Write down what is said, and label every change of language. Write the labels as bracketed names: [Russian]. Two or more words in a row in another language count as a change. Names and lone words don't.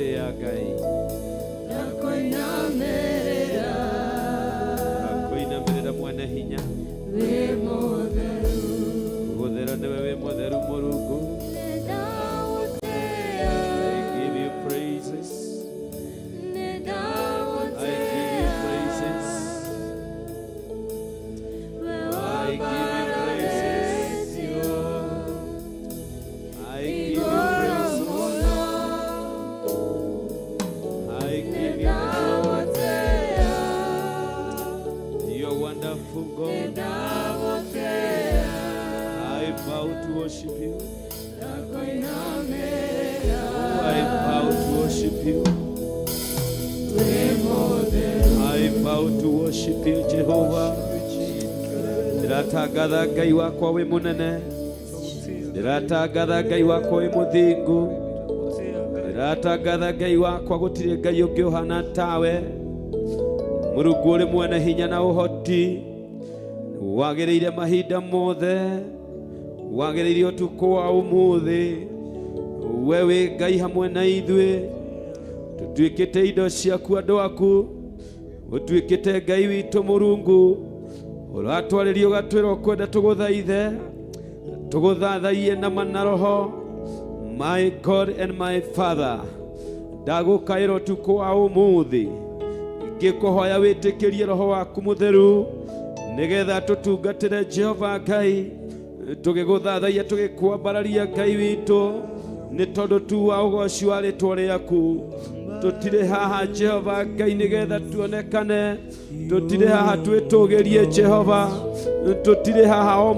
[Kikuyu] Ngai Nakoinamĩrĩra mwene hinya Gũthera nĩwe wĩ mũtheru Mũrungu [English] I give you praises I give you praises I give you praises I give you praises I give you You're wonderful God I bow to worship you I bow to worship you I bow to worship you Jehovah [Kikuyu] Ndĩratangatha Ngai wakwa wĩ mũnene Ndĩratangatha Ngai wakwa wĩ mũthingu Ndĩratangatha Ngai wakwa gũtirĩ Ngai ũngĩ ũhana tawe Mũrungu ũrĩ mwene hinya na ũhoti wagĩrĩire mahinda mothe wagĩrĩire ũtukũ wa ũmũthĩ we wĩ Ngai hamwe na ithuĩ tũtuĩkĩte indo ciaku andũ aku ũtuĩkĩte Ngai witũ Mũrungu ũratwarĩria ũgatwĩra ũkwenda tũgũthaithe tũgũthathaiye na manaroho [English] my God and my Father [Kikuyu] ndagũkaĩra ũtukũ wa ũmũthĩ ngĩkũhoya wĩtĩkĩrie roho waku mũtheru nĩgetha tũtungatĩre Jehova Ngai tũgĩgũthathaiya tũgĩkwambararia Ngai witũ nĩ tondũ tu wa ũgoci wa rĩtwa rĩaku tũtirĩ haha Jehova Ngai nĩgetha tuonekane tũtirĩ haha twĩtũgĩrie Jehova tũtirĩ haha o